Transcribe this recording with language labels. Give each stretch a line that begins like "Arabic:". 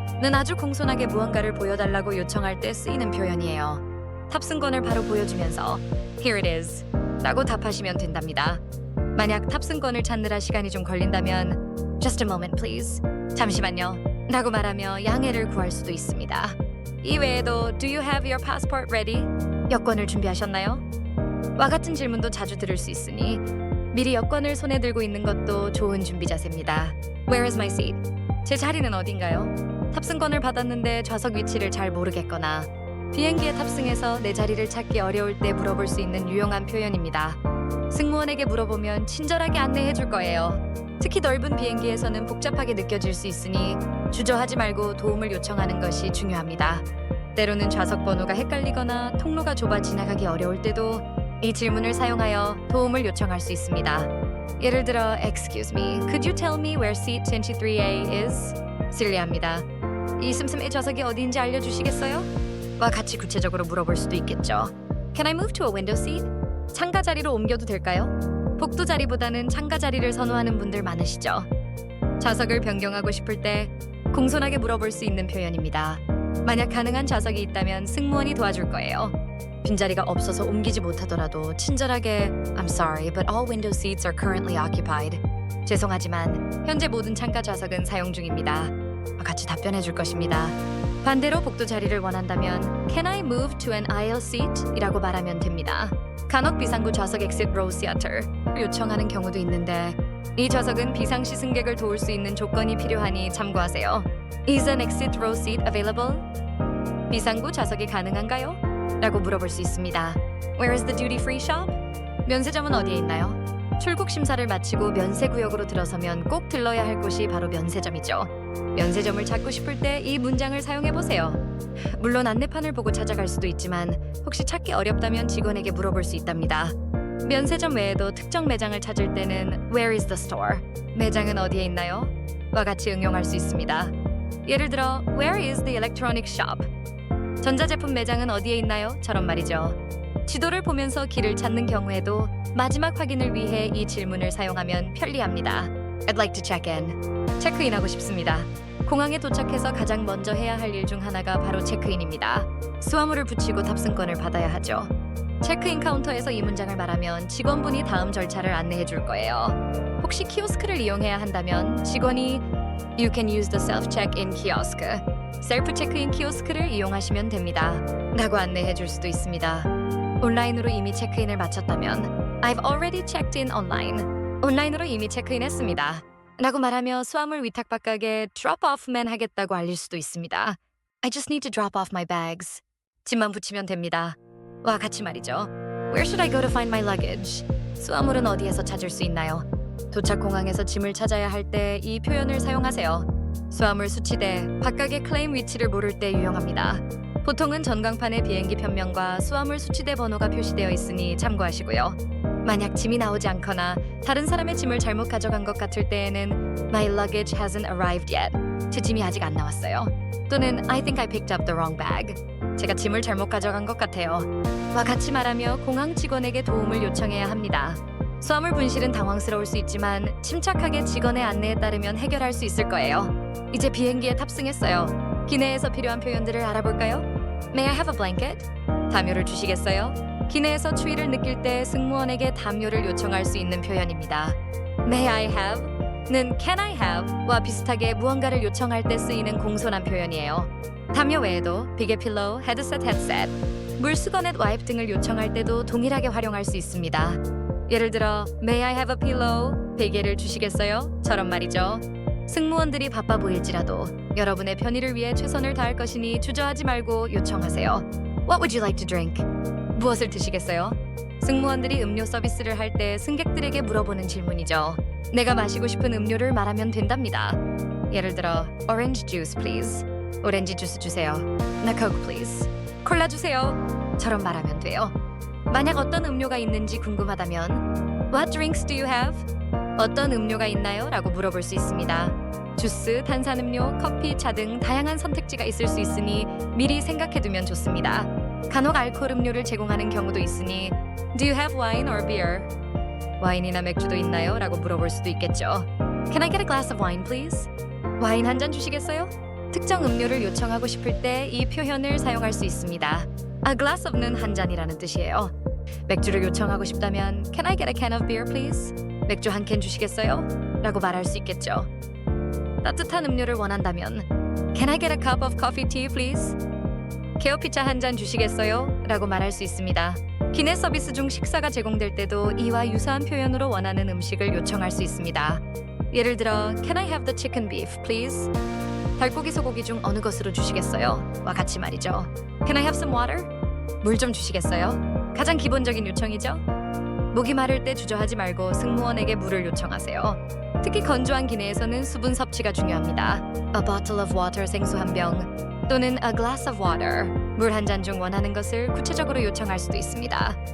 Korean: 는 아주 공손하게 무언가를 보여달라고 요청할 때 쓰이는 표현이에요. 탑승권을 바로 보여주면서
English: Here it is
Korean: 라고 답하시면 된답니다. 만약 탑승권을 찾느라 시간이 좀 걸린다면
English: Just a moment please
Korean: 잠시만요 라고 말하며 양해를 구할 수도 있습니다. 이 외에도
English: Do you have your passport ready?
Korean: 여권을 준비하셨나요? 와 같은 질문도 자주 들을 수 있으니 미리 여권을 손에 들고 있는 것도 좋은 준비 자세입니다.
English: Where is my seat?
Korean: 제 자리는 어딘가요? 탑승권을 받았는데 좌석 위치를 잘 모르겠거나 비행기에 탑승해서 내 자리를 찾기 어려울 때 물어볼 수 있는 유용한 표현입니다. 승무원에게 물어보면 친절하게 안내해 줄 거예요. 특히 넓은 비행기에서는 복잡하게 느껴질 수 있으니 주저하지 말고 도움을 요청하는 것이 중요합니다. 때로는 좌석 번호가 헷갈리거나 통로가 좁아 지나가기 어려울 때도 이 질문을 사용하여 도움을 요청할 수 있습니다. 예를 들어
English: Excuse me, could you tell me where seat 23A is?
Korean: 실례합니다. 이 씀씀이 좌석이 어디인지 알려주시겠어요? 와 같이 구체적으로 물어볼 수도 있겠죠.
English: Can I move to a window seat?
Korean: 창가 자리로 옮겨도 될까요? 복도 자리보다는 창가 자리를 선호하는 분들 많으시죠. 좌석을 변경하고 싶을 때 공손하게 물어볼 수 있는 표현입니다. 만약 가능한 좌석이 있다면 승무원이 도와줄 거예요. 빈자리가 없어서 옮기지 못하더라도 친절하게
English: I'm sorry, but all window seats are currently occupied.
Korean: 죄송하지만 현재 모든 창가 좌석은 사용 중입니다. 같이 답변해 줄 것입니다. 반대로 복도 자리를 원한다면
English: Can I move to an aisle seat?
Korean: 이라고 말하면 됩니다. 간혹 비상구 좌석
English: exit row seater
Korean: 를 요청하는 경우도 있는데 이 좌석은 비상시 승객을 도울 수 있는 조건이 필요하니 참고하세요.
English: Is an exit row seat available?
Korean: 비상구 좌석이 가능한가요? 라고 물어볼 수 있습니다.
English: Where is the duty free shop?
Korean: 면세점은 어디에 있나요? 출국 심사를 마치고 면세구역으로 들어서면 꼭 들러야 할 곳이 바로 면세점이죠. 면세점을 찾고 싶을 때 이 문장을 사용해보세요. 물론 안내판을 보고 찾아갈 수도 있지만 혹시 찾기 어렵다면 직원에게 물어볼 수 있답니다. 면세점 외에도 특정 매장을 찾을 때는
English: Where is the store?
Korean: 매장은 어디에 있나요? 와 같이 응용할 수 있습니다. 예를 들어
English: Where is the electronic shop?
Korean: 전자제품 매장은 어디에 있나요? 처럼 말이죠. 지도를 보면서 길을 찾는 경우에도 마지막 확인을 위해 이 질문을 사용하면 편리합니다.
English: I'd like to check in.
Korean: 체크인하고 싶습니다. 공항에 도착해서 가장 먼저 해야 할 일 중 하나가 바로 체크인입니다. 수화물을 붙이고 tab승권을 받아야 하죠. 체크인 카운터에서 이 문장을 말하면 직원분이 다음 절차를 안내해 줄 거예요. 혹시 키오스크를 이용해야 한다면 직원이
English: You can use the self-check-in kiosk.
Korean: 셀프 체크인 키오스크를 이용하시면 됩니다. 라고 안내해 줄 수도 있습니다. 온라인으로 이미 체크인을 마쳤다면
English: I've already checked in online.
Korean: 온라인으로 이미 체크인했습니다. 라고 말하며 수화물 위탁박각에 drop-off만 하겠다고 알릴 수도 있습니다.
English: I just need to drop off my bags.
Korean: 짐만 붙이면 됩니다. 와 같이 말이죠.
English: Where should I go to find my luggage?
Korean: 수화물은 어디에서 찾을 수 있나요? 도착 공항에서 짐을 찾아야 할 때 이 표현을 사용하세요. 수화물 수치대, 박각의 클레임 위치를 모를 때 유용합니다. 보통은 전광판에 비행기 편명과 수화물 수치대 번호가 표시되어 있으니 참고하시고요. 만약 짐이 나오지 않거나 다른 사람의 짐을 잘못 가져간 것 같을 때에는
English: My luggage hasn't arrived yet.
Korean: 제 짐이 아직 안 나왔어요. 또는
English: I think I picked up the wrong bag.
Korean: 제가 짐을 잘못 가져간 것 같아요. 와 같이 말하며 공항 직원에게 도움을 요청해야 합니다. 수화물 분실은 당황스러울 수 있지만 침착하게 직원의 안내에 따르면 해결할 수 있을 거예요. 이제 비행기에 탑승했어요. 기내에서 필요한 표현들을 알아볼까요?
English: May I have a blanket?
Korean: 담요를 주시겠어요? 기내에서 추위를 느낄 때 승무원에게 담요를 요청할 수 있는 표현입니다.
English: May I have?
Korean: 는
English: Can I have?
Korean: 와 비슷하게 무언가를 요청할 때 쓰이는 공손한 표현이에요. 담요 외에도 비계 필로우, 헤드셋, 물수건, 와이프 등을 요청할 때도 동일하게 활용할 수 있습니다.
English: 예를 들어 May I have a pillow?
Korean: 베개를 주시겠어요? 처럼 말이죠. 승무원들이 바빠 보일지라도 여러분의 편의를 위해 최선을 다할 것이니 주저하지 말고 요청하세요.
English: What would you like to drink?
Korean: 무엇을 드시겠어요? 승무원들이 음료 서비스를 할 때 승객들에게 물어보는 질문이죠. 내가 마시고 싶은 음료를 말하면 된답니다. 예를 들어
English: Orange juice please.
Korean: 오렌지 주스 주세요. 나
English: Coke please.
Korean: 콜라 주세요. 처럼 말하면 돼요. 만약 어떤 음료가 있는지 궁금하다면
English: What drinks do you have?
Korean: 어떤 음료가 있나요? 라고 물어볼 수 있습니다. 주스, 탄산음료, 커피, 차 등 다양한 선택지가 있을 수 있으니 미리 생각해두면 좋습니다. 간혹 알코올 음료를 제공하는 경우도 있으니
English: Do you have wine or beer?
Korean: 와인이나 맥주도 있나요? 라고 물어볼 수도 있겠죠.
English: Can I get a glass of wine, please?
Korean: 와인 한 잔 주시겠어요? 특정 음료를 요청하고 싶을 때 이 표현을 사용할 수 있습니다.
English: A glass of
Korean: 는 한 잔이라는 뜻이에요. 맥주를 요청하고 싶다면
English: Can I get a can of beer, please?
Korean: 맥주 한 캔 주시겠어요? 라고 말할 수 있겠죠. 따뜻한 음료를 원한다면
English: Can I get a cup of coffee tea, please?
Korean: 케어피차 한 잔 주시겠어요? 라고 말할 수 있습니다. 기내 서비스 중 식사가 제공될 때도 이와 유사한 표현으로 원하는 음식을 요청할 수 있습니다. 예를 들어
English: Can I have the chicken beef, please?
Korean: 닭고기, 소고기 중 어느 것으로 주시겠어요? 와 같이 말이죠.
English: Can I have some water?
Korean: 물 좀 주시겠어요? 가장 기본적인 요청이죠. 목이 마를 때 주저하지 말고 승무원에게 물을 요청하세요. 특히 건조한 기내에서는 수분 섭취가 중요합니다.
English: A bottle of water
Korean: 생수 한 병 또는
English: a glass of water
Korean: 물 한 잔 중 원하는 것을 구체적으로 요청할 수도 있습니다.